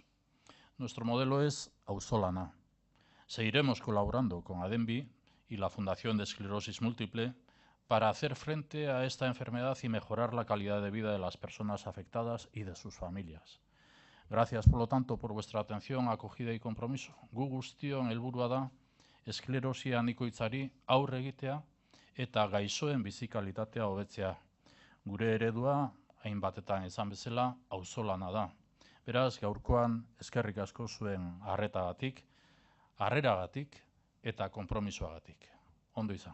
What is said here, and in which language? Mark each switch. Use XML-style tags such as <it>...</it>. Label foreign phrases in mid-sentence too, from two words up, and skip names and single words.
<es>Nuestro modelo es auzolana. Seguiremos colaborando con ADEMBI y la Fundación de Esclerosis Múltiple para hacer frente a esta enfermedad y mejorar la calidad de vida de las personas afectadas y de sus familias. Gracias, por lo tanto, por vuestra atención, acogida y compromiso.</es> <eu>Gu guztion helburua da esklerosi anikoitzari aurre egitea eta gaixoen bizi kalitatea hobetzea. Gure eredua, hainbatetan esan bezala, auzolana da. Beraz, gaurkoan eskerrik asko zuen arretagatik, harreragatik eta konpromisoagatik.</eu>